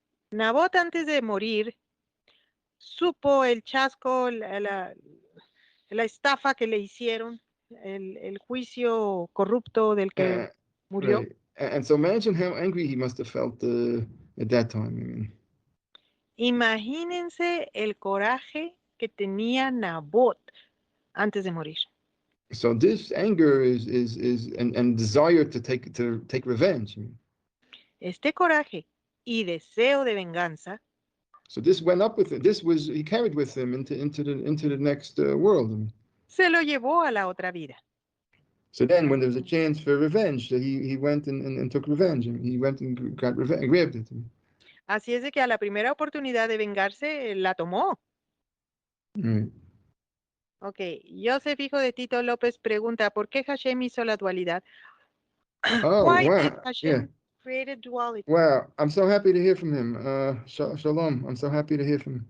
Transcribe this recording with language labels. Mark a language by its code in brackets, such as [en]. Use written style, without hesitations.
[es] Nabot antes de morir supo el chasco, la estafa que le hicieron, el juicio corrupto del que murió. [en] Right. And so imagine how angry he must have felt at that time. I mean. [es] Imagínense el coraje que tenía Nabot antes de morir. [en] So this anger is and desire to take revenge. I mean. [es] Este coraje y deseo de venganza. [en] So this went up with him. He carried with him into the next world. I mean. [es] Se lo llevó a la otra vida. [en] So then, when there was a chance for revenge, he went and took revenge. I mean, he went and got revenge, grabbed it. I mean. [es] Así es de que a la primera oportunidad de vengarse la tomó. [en] Right. [es] Ok, Yosef, hijo de Tito López, pregunta, ¿por qué Hashem hizo la dualidad? [en] Oh, Why wow. did Hashem create duality? Wow, I'm so happy to hear from him. Shalom, I'm so happy to hear from